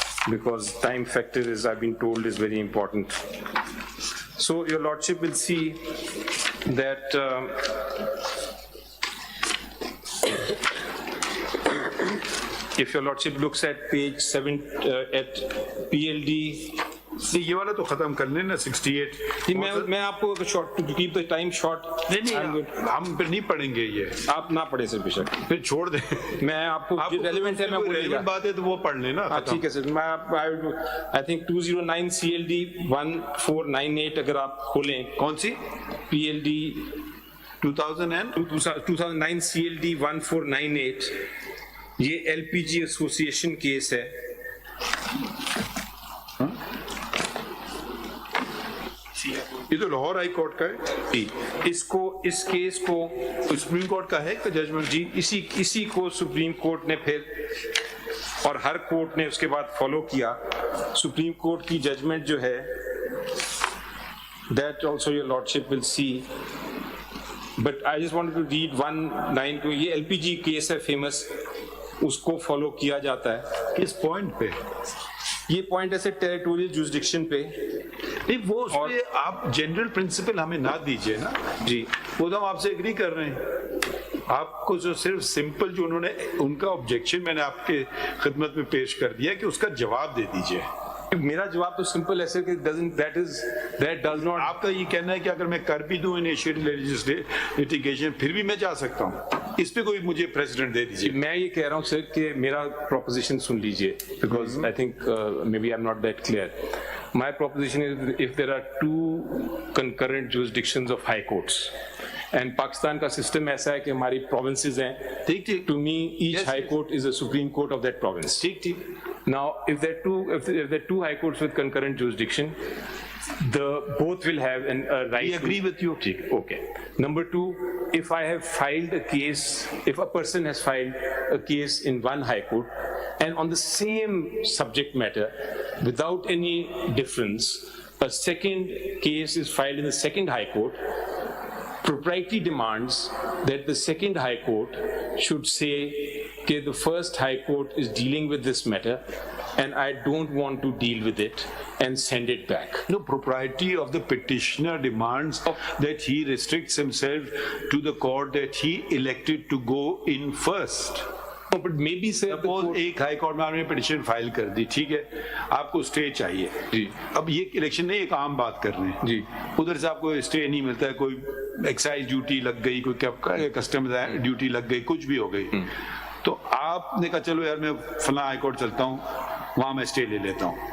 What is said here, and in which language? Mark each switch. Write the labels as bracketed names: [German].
[English] Because time factor is, I've been told, is very important. So your lordship will see that if your lordship looks at page 7 at PLD. [Hindi] ये वाला तो खत्म कर लेना 68. मैं आपको [English] Short to keep the time short. [Hindi] नहीं हम फिर नहीं पढ़ेंगे ये. आप ना पढ़े सर बेशक, फिर छोड़ दें. मैं आपको रेलेवेंट है, मैं बोलूंगा बात है तो वो पढ़ लेना. ठीक है सर. मैं [English] I think [Hindi] 209 CLD 1498 अगर आप खोलें. कौन सी? PLD 2009 CLD 1498. ये LPG एसोसिएशन केस है. ये तो लाहौर हाई कोर्ट का है. इस केस को सुप्रीम कोर्ट का है जजमेंट जी. इसी को सुप्रीम कोर्ट ने फिर और हर कोर्ट ने उसके बाद फॉलो किया. सुप्रीम कोर्ट की जजमेंट जो है [English] that also your lordship will see, but I just wanted to read 192. [Hindi] ये LPG केस है फेमस, उसको फॉलो किया जाता है. किस पॉइंट पे? ये पॉइंट ऐसे टेरिटोरियल जुरिसडिक्शन पे. नहीं वो उसमें आप जनरल प्रिंसिपल हमें ना दीजिए ना जी. वो तो हम आपसे एग्री कर रहे हैं. आपको जो सिर्फ सिंपल जो उन्होंने उनका ऑब्जेक्शन मैंने आपके खिदमत में पेश कर दिया कि उसका जवाब दे दीजिए. मेरा जवाब तो सिंपल ऐसे कि [English] that does not. [Hindi] आपका ये कहना है कि अगर मैं कर भी दूं इनिशिएटिव लिटिगेशन फिर भी मैं जा सकता हूं. इस पे कोई मुझे प्रेसिडेंट दे दीजिए. मैं ये कह रहा हूं सर कि मेरा प्रोपोजिशन सुन लीजिए [English] because I think maybe I'm not that clear. My proposition is if there are two concurrent jurisdictions of high courts and Pakistan [Hindi] का सिस्टम ऐसा है कि हमारी [English] provinces [Hindi] हैं. ठीक. [English] To me each high court is a supreme court of that province. [Hindi] ठीक. [English] Now if there are two high courts with concurrent jurisdiction, both will have a right. We agree with you. Okay. Number two, if I have filed a case, if a person has filed a case in one high court and on the same subject matter without any difference, a second case is filed in the second high court, propriety demands that the second high court should say that the first high court is dealing with this matter and I don't want to deal with it and send it back. No, propriety of the petitioner demands that he restricts himself to the court that he elected to go in first. No, but maybe sir, [Hindi] suppose एक high court में आपने petition file कर दी, ठीक है, आपको stay चाहिए जी. अब ये इलेक्शन नहीं, एक आम बात कर रहे हैं जी. उधर से आपको स्टे नहीं मिलता है, कोई एक्साइज ड्यूटी लग गई, कोई कस्टम्स ड्यूटी लग गई, कुछ भी हो गई, तो आपने कहा चलो यार मैं फला हाई कोर्ट चलता हूँ, वहां मैं स्टे ले लेता हूँ.